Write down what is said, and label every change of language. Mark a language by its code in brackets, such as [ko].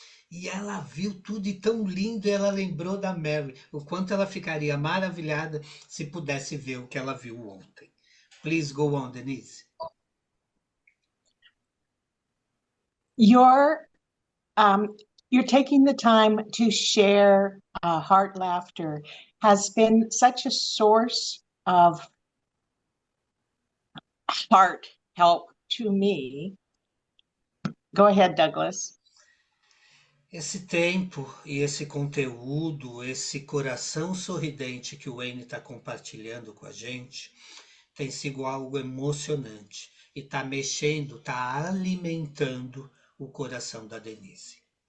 [pt] E ela viu tudo e tão lindo, e ela lembrou da Mary, o quanto ela ficaria maravilhada se pudesse ver o que ela viu ontem. [en] Please go on, Denise. You're taking the time to share heart laughter has been such a source of heart help to me. Go ahead, Douglas. [pt] Esse tempo e esse conteúdo, esse coração sorridente que o Wayne está compartilhando com a gente, tem sido algo emocionante e está mexendo, está alimentando o coração da Denise.